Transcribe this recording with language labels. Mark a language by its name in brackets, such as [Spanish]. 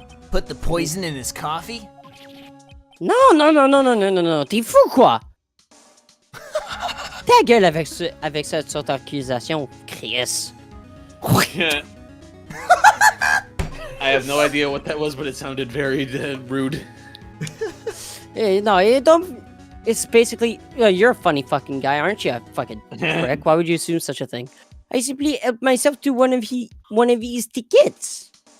[English] Put the poison in his coffee? [French] Non, t'es fou quoi? Ta gueule avec cette sorte d'accusation, Chris. [English] I have no idea what that was, but it sounded very rude. No, it don't. It's basically, you're a funny fucking guy, aren't you? Fucking prick. Why would you assume such a thing? I simply helped myself to one of his tickets.